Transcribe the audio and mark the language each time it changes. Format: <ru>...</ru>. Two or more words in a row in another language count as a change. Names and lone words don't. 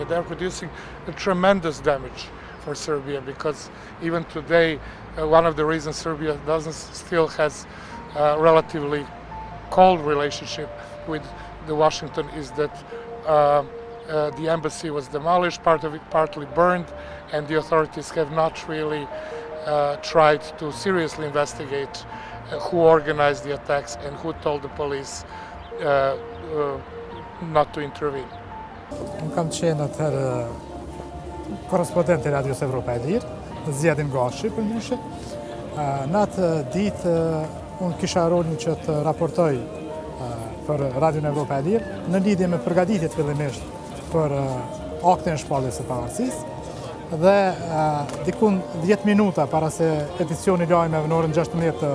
<en>And they're producing a tremendous damage for Serbia, because even today, one of the reasons Serbia still has a relatively cold relationship with Washington is that the embassy was demolished, part of it partly burned, and the authorities have not really tried to seriously investigate who organized the attacks and who told the police not to intervene.</en> <sq>Kam qenë atëherë korrespondent e Radios Evropa e Lirë, Zijadin Gashi për ndryshe. Në atë ditë unë kisha rolin që të raportoj për Radion Evropa e Lirë në lidhje me përgatitjet fillimisht për aktin e shpalljes së pavarësisë, dhe dikun 10 minuta para se edicioni lajmeve në orën 16</sq>